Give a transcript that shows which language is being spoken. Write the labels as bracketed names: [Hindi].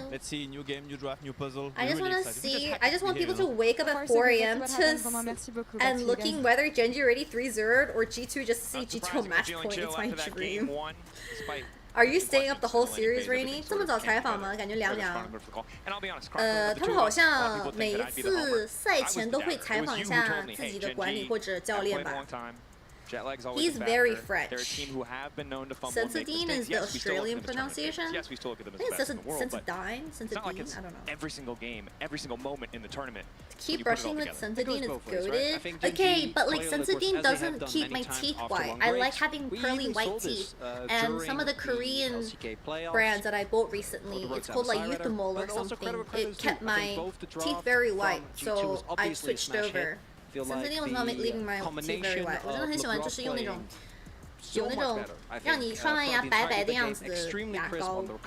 [English] Let's see, new game, new draft, new puzzle. I just want to see. I just want people to wake up at 4 a.m. and looking whether Genji already 3-0'd or G2 just to see G2 match point. It's my dream. Are you staying up the whole series, Rainy? [Chinese] 这么早采访吗？感觉凉凉。他们好像每一次赛前都会采访一下自己的管理或者教练吧。 [English] He's very French. Sensodyne is the Australian pronunciation. I think it's Sensodyne. Sensodyne. I don't know. Every single game, every single moment in the tournament. Keep brushing with Sensodyne is goated. Okay, but like Sensodyne doesn't keep my teeth white. I like having pearly white teeth. And some of the Korean brands that I bought recently, it's called like Euthymol or something. It kept my teeth very white, so I switched over. Sensodyne was not leaving my teeth very white. [Chinese] 我真的很喜欢，就是用那种有那种让你刷完牙白白的样子的牙膏。